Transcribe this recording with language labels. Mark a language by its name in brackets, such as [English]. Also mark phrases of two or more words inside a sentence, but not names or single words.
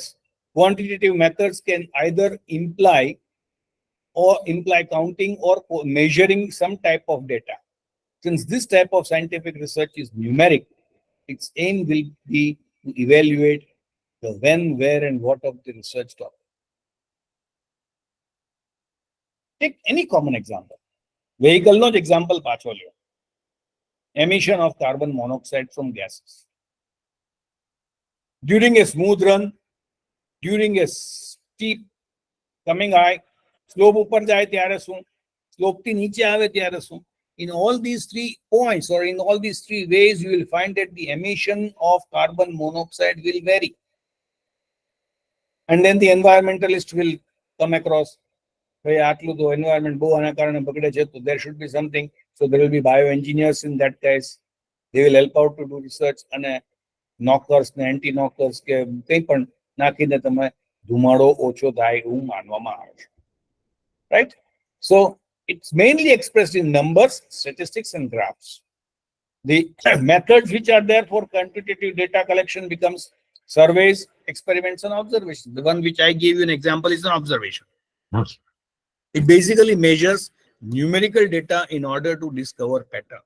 [English] Quantitative methods can either imply counting or measuring some type of data. Since this type of scientific research is numeric, its aim will be to evaluate the when, where, and what of the research topic. Take any common example. [Gujarati] Vehicle no example પાછો લ્યો. [English] Emission of carbon monoxide from gases. During a smooth run, during a steep coming high, slope [Gujarati] ઉપર જાય ત્યારે શું, slope થી નીચે આવે ત્યારે શું. [English] In all these 3 points or in all these 3 ways, you will find that the emission of carbon monoxide will vary. And then the environmentalist will come across, [Gujarati] આટલું તો environment બહુ આના કારણે બગડે છે, [English] so there should be something. So there will be bioengineers in that case. They will help out to do research and knockers and anti-knockers [Gujarati] કે કંઈ પણ નાખીને તમે ધુમાડો ઓછો થાય એવું માનવામાં આવે છે. [English] Right? So it's mainly expressed in numbers, statistics, and graphs. The methods which are there for quantitative data collection becomes surveys, experiments, and observations. The one which I gave you an example is an observation. It basically measures numerical data in order to discover patterns.